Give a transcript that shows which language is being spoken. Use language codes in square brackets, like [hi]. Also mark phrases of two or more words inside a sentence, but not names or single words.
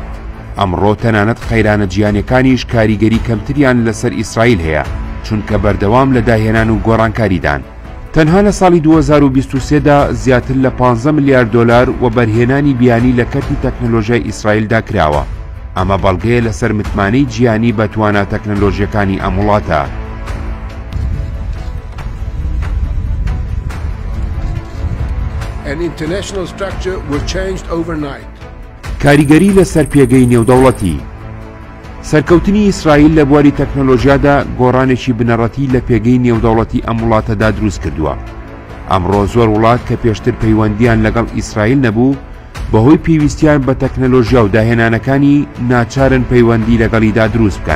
[ckb] ئەمڕۆ تەنانەت خەیرانە جیهانیەکانیش کاریگەری کەمتریان لەسەر ئیسرائیل هەیە، چونکە بەردەوام لە داهێنان و گۆڕانکاریدان. تەنها لە ساڵی 2023دا زیاتر لە 15 ملیارد دۆلار و بەرهێنانی بیانی لە کەرتی تەکنەلۆژیای ئیسرائیلدا کراوە. ئەمە بەڵگەیە لەسەر متمانەی جیهانی بە توانە تەکنەلۆژیەکانی ئەم وڵاتە. [en] An international structure was changed overnight. [ckb] کاریگەری لەسەر پێگەی نێودەوڵەتی. سەرکەوتنی ئیسرائیل لە بواری تەکنەلۆژیادا گۆڕانێکی بنەڕەتی لە پێگەی نێودەوڵەتی ئەم وڵاتەدا دروست کردووە. ئەمڕۆ زۆر وڵات کە پێشتر پەیوەندیان لەگەڵ ئیسرائیل نەبوو بەهۆی پێویستیان بە تەکنەلۆژیا و داهێنانەکانی ناچارن پەیوەندی لەگەڵیدا دروست بکەن.